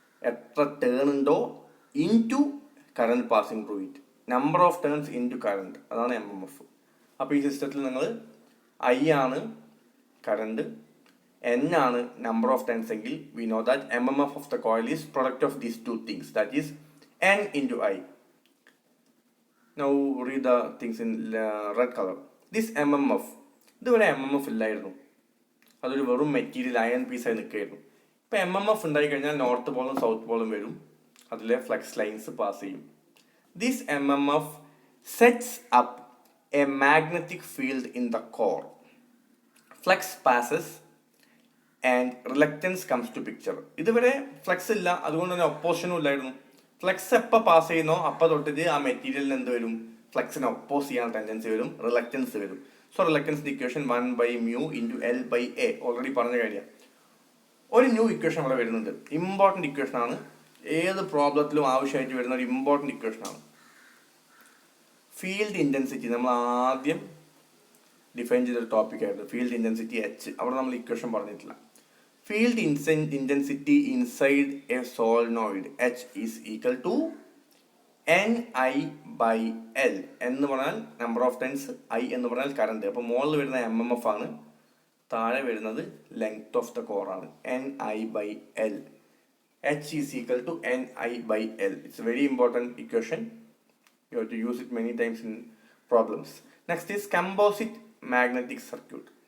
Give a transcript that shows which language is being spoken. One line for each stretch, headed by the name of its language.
Malayalam: എത്ര ടേൺ ഉണ്ടോ
English: into current passing through it, number of turns into current,
Malayalam: അതാണ്
English: MMF.
Malayalam: അപ്പോൾ ഈ സിസ്റ്റത്തിൽ നിങ്ങൾ I ആണ് കറണ്ട്, N ആണ്
English: number of turns
Malayalam: എങ്കിൽ
English: We know that MMF of the coil is product of these two things, that is N into I. Now read the things in red color. This MMF,
Malayalam: ഇതുവരെ MMF ഇല്ലായിരുന്നു. അതൊരു വെറും material iron പീസായി നിൽക്കുകയായിരുന്നു. ഇപ്പം MMF ഉണ്ടായി കഴിഞ്ഞാൽ north പോളും south പോളും വരും, അതിലെ ഫ്ലക്സ് ലൈൻസ് പാസ് ചെയ്യും.
English: This MMF sets up a magnetic field in the core. Flux passes and reluctance comes to picture.
Malayalam: ഇതുവരെ ഫ്ലക്സ് ഇല്ല, അതുകൊണ്ട് തന്നെ ഒപ്പോസിഷനും ഇല്ലായിരുന്നു. ഫ്ലക്സ് എപ്പോൾ പാസ് ചെയ്യുന്നോ അപ്പോൾ തൊട്ടിട്ട് ആ മെറ്റീരിയലിന് എന്ത് വരും? ഫ്ലക്സിനെ ഒപ്പോസ് ചെയ്യാൻ ടെൻഡൻസി വരും, റിലക്റ്റൻസ് വരും. So റിലക്റ്റൻസിന്റെ equation 1/μ into L/A already പറഞ്ഞ കാര്യമാണ്. ഒരു ന്യൂ ഇക്വേഷൻ അവിടെ വരുന്നുണ്ട്, ഇമ്പോർട്ടൻറ്റ് ഇക്വേഷൻ ആണ്. ഏത് പ്രോബ്ലത്തിലും ആവശ്യമായിട്ട് വരുന്ന ഒരു ഇമ്പോർട്ടൻറ്റ് ഇക്വേഷൻ ആണ്. ഫീൽഡ് ഇൻറ്റൻസിറ്റി നമ്മൾ ആദ്യം ഡിഫൈൻ ചെയ്തൊരു ടോപ്പിക്കായിരുന്നു, ഫീൽഡ് ഇൻറ്റൻസിറ്റി H. അവിടെ നമ്മൾ ഇക്വേഷൻ പറഞ്ഞിട്ടില്ല.
English: Field intensity inside a solenoid H is equal to Ni/L.
Malayalam: എന്ന് പറഞ്ഞാൽ നമ്പർ ഓഫ് ടേൺസ്, I എന്ന് പറഞ്ഞാൽ കറണ്ട്. അപ്പോൾ മുകളിൽ വരുന്ന MMF ആണ്, താഴെ വരുന്നത് ലെങ്ത് ഓഫ് ദ കോർ ആണ്, Ni/L.
English: H is equal to Ni/L. It's a very important equation. You have to use it many times in problems. Next is composite magnetic circuit.